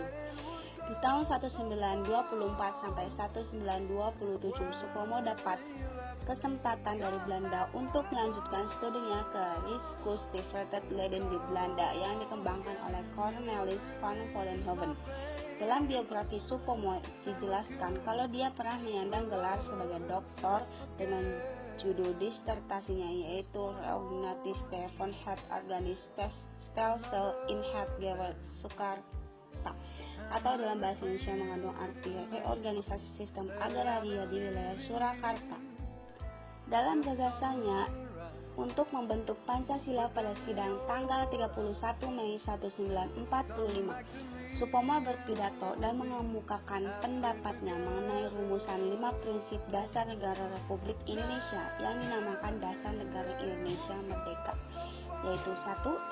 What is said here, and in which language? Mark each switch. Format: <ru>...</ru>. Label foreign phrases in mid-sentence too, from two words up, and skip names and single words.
<id>Di tahun 1924 sampai 1927, Supomo dapat kesempatan dari Belanda untuk melanjutkan studinya ke Riskus Leiden di Belanda yang dikembangkan oleh Cornelis van Vollenhoven. Dalam biografi Supomo dijelaskan kalau dia pernah menyandang gelar sebagai doktor dengan judul disertasinya yaitu Reorganisatie van het organisch stelsel in het Surakarta, atau dalam bahasa Indonesia mengandung arti reorganisasi sistem agraria di wilayah Surakarta. Dalam gagasannya untuk membentuk Pancasila pada sidang tanggal 31 Mei 1945, Supomo berpidato dan mengemukakan pendapatnya mengenai rumusan 5 prinsip dasar negara Republik Indonesia yang dinamakan Dasar Negara Indonesia Merdeka, yaitu 1.</id>